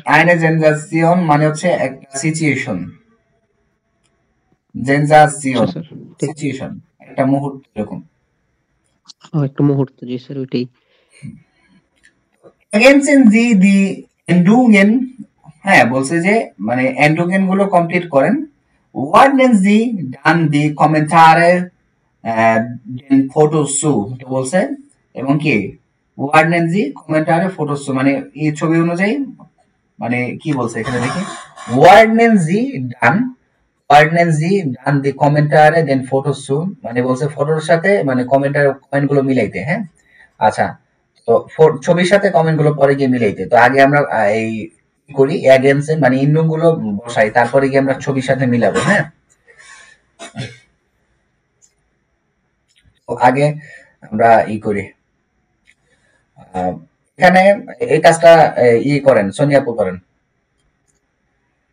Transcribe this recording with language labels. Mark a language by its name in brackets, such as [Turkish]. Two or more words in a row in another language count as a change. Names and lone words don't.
[German] eine Sensation [Bangla] মানে হচ্ছে একটা সিচুয়েশন, জেনজাসিয়ন স্যার সিচুয়েশন, একটা মুহূর্ত এরকম। একটা মুহূর্ত, জি স্যার ওইটাই। [German] ergänzen Sie die Endungen, [Bangla] হ্যাঁ বলছে যে মানে এন্ডুগেন গুলো কমপ্লিট করেন। [German] ordnen Sie dann die Kommentare den Fotos zu, [Bangla] বলছে, এবং কি [German] ordnen Sie Kommentare Fotos zu [Bangla] মানে এই ছবি অনুযায়ী, মানে কি বলছে এখানে দেখি, [German] ordnen Sie dann die Kommentare den Fotos zu [Bangla] মানে বলছে ফটোর সাথে মানে কমেন্ট গুলো মিলাইতে। হ্যাঁ আচ্ছা, তো ছবির সাথে কমেন্ট গুলো পরে গিয়ে মিলাইতে। তো আগে আমরা এই করি এগেন্সে মানে ইন্ডুম গুলো বসাই, তারপরে গিয়ে আমরা ছবির সাথে মিলাবো। হ্যাঁ তো আগে আমরা করি, এখানে এই কাজটা করেন, সোনিয়া আপু করেন।